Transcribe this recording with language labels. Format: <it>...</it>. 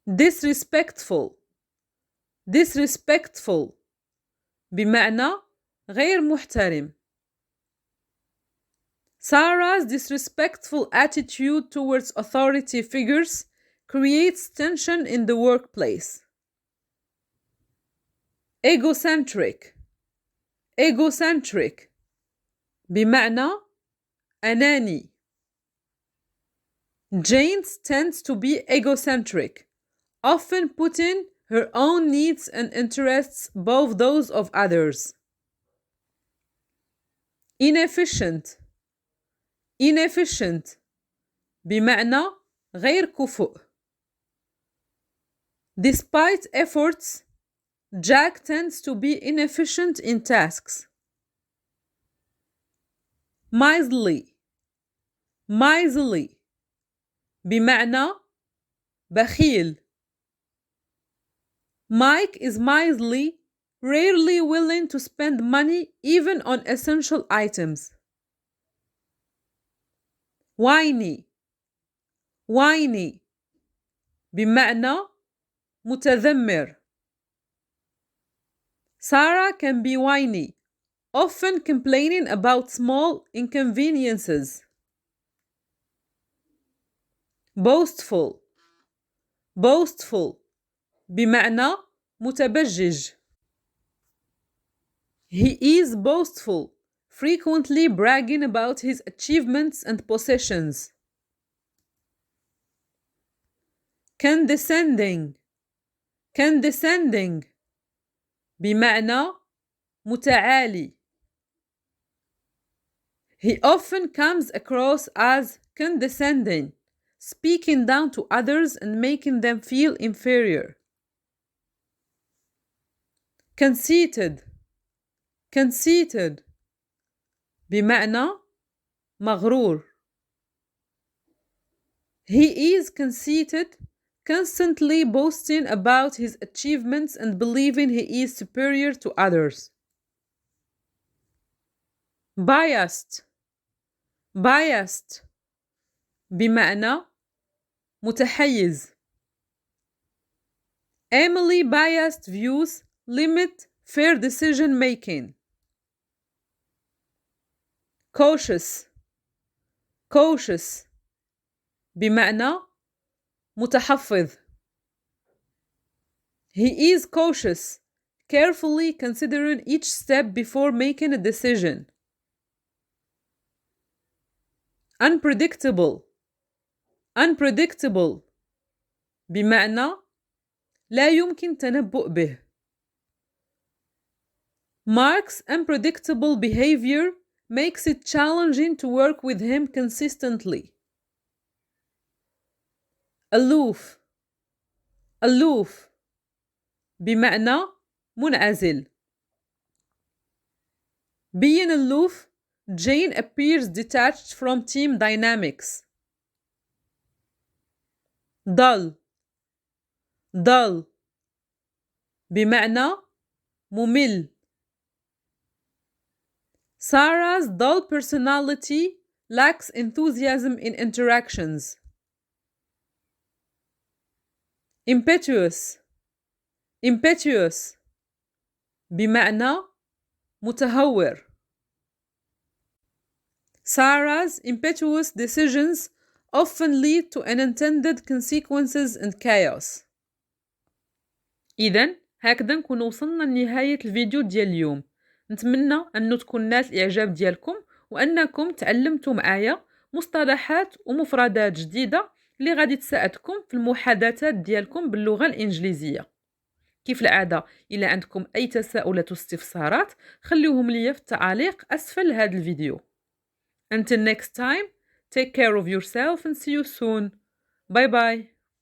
<en>Disrespectful.</en> <ar>Disrespectful بمعنى غير محترم.</ar> <en>Sarah's disrespectful attitude towards authority figures creates tension in the workplace. Egocentric.</en> <ar>Egocentric بمعنى أناني.</ar> <en>Jane tends to be egocentric, often putting her own needs and interests above those of others. Inefficient. Inefficient</en> <ar>بمعنى غير كفؤ.</ar> <en>Despite efforts, Jack tends to be inefficient in tasks. Miserly.</en> <ar>Miserly بمعنى بخيل.</ar> <en>Mike is miserly, rarely willing to spend money even on essential items. Whiny.</en> <ar>Whiny بمعنى متذمر.</ar> <en>Sarah can be whiny, often complaining about small inconveniences. Boastful.</en> <ar>Boastful بمعنى متبجج.</ar> <en>He is boastful, frequently bragging about his achievements and possessions. Condescending.</en> <ar>Condescending بمعنى متعالي.</ar> <en>He often comes across as condescending, speaking down to others and making them feel inferior. Conceited.</en> <ar>Conceited بمعنى مغرور.</ar> <en>He is conceited, constantly boasting about his achievements and believing he is superior to others. Biased.</en> <ar>Biased بمعنى متحيز.</ar> <en>Emily biased views limit fair decision making. Cautious.</en> <ar>Cautious بمعنى متحفظ.</ar> <en>He is cautious, carefully considering each step before making a decision. Unpredictable.</en> <ar>Unpredictable بمعنى لا يمكن تنبؤ به.</ar> <en>Mark's unpredictable behavior makes it challenging to work with him consistently. Aloof.</en> <ar>Aloof بمعنى منعزل.</ar> <en>Being aloof, Jane appears detached from team dynamics. Dull.</en> <ar>Dull بمعنى ممل.</ar> <en>Sarah's dull personality lacks enthusiasm in interactions. Impetuous.</en> <ar>Impetuous بمعنى متهور.</ar> <en>Sarah's impetuous decisions often lead to unintended consequences and chaos.</en> <ar>إذن هكذا نكون وصلنا لنهاية الفيديو ديال اليوم. نتمنى أنه تكون نالت الإعجاب ديالكم وأنكم تعلمتوا معايا مصطلحات ومفردات جديدة اللي غادي تساعدكم في المحادثات ديالكم باللغة الإنجليزية. كيف العادة إلا عندكم أي تساؤلات واستفسارات خليوهم لي في التعاليق أسفل هذا الفيديو.</ar> <en>Until next time, take care of yourself and see you soon. Bye bye.</en>